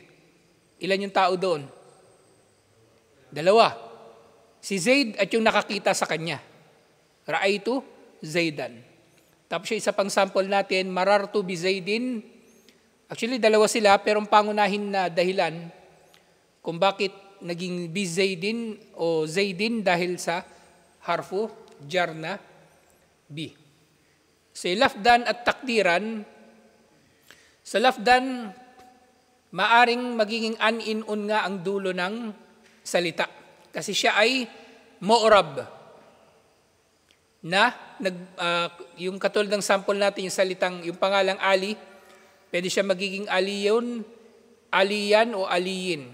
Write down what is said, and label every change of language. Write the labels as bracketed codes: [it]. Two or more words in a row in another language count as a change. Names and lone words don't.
[tl] Ilan yung tao doon? Dalawa. Si Zayd at yung nakakita sa kanya. [ar] رأيتُ زيدًا. [tl] Tapos isa pang sample natin, [ar] مررتُ بزيدٍ. [tl] Actually, dalawa sila, pero ang pangunahin na dahilan kung bakit naging [ar] بزيدٍ [tl] o Zaydin dahil sa [ar] حرف جر [tl] na bi. Sa lafdan at takdiran, sa lafdan, maaring magiging an-in-un nga ang dulo ng salita. Kasi siya ay mu'rab. Yung katulad ng sample natin, yung salitang, yung pangalang Ali, pwede siya magiging aliyun, aliyan o aliyin.